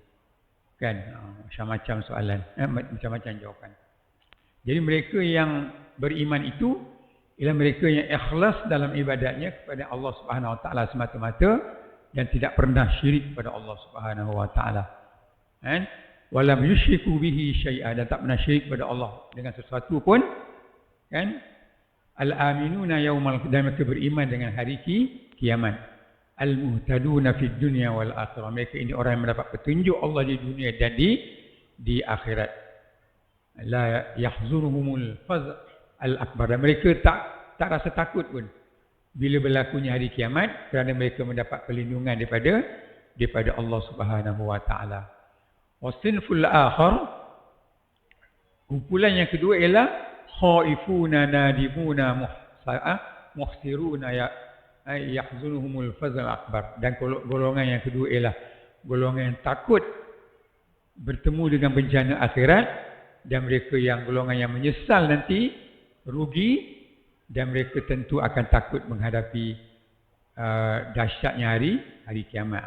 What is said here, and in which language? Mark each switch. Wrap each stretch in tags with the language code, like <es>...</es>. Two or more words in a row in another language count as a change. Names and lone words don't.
<ms>Kan? Macam-macam soalan. Macam-macam jawapan. Jadi mereka yang beriman itu ialah mereka yang ikhlas dalam ibadatnya kepada Allah</ms> <ar>سبحانه وتعالى</ar> <ms>semata-mata dan tidak pernah syirik kepada Allah</ms> <ar>سبحانه وتعالى.</ar> <ms>Kan?</ms> <ar>ولم يشركوا به شيئا,</ar> <ms>dan tak pernah syirik kepada Allah dengan sesuatu pun. Kan?</ms> <ar>الآمنون يوم,</ar> <ms>dan mereka beriman dengan hari kiamat.</ms> <ar>المهتدون في الدنيا والآخرة,</ar> <ms>mereka ini orang yang mendapat petunjuk Allah di dunia dan di akhirat.</ms> <ar>لا يحزنهم الفزع الأكبر,</ar> <ms>dan mereka tak rasa takut pun bila berlakunya hari kiamat kerana mereka mendapat perlindungan daripada Allah</ms> <ar>سبحانه وتعالى. والصنف الآخر,</ar> <ms>kumpulan yang kedua ialah</ms> <ar>خائفون نادمون محسورون يحزنهم الفزع الأكبر,</ar> <ms>dan golongan yang kedua ialah golongan yang takut bertemu dengan bencana akhirat, dan mereka yang golongan yang menyesal nanti rugi, dan mereka tentu akan takut menghadapi dahsyatnya hari kiamat.</ms>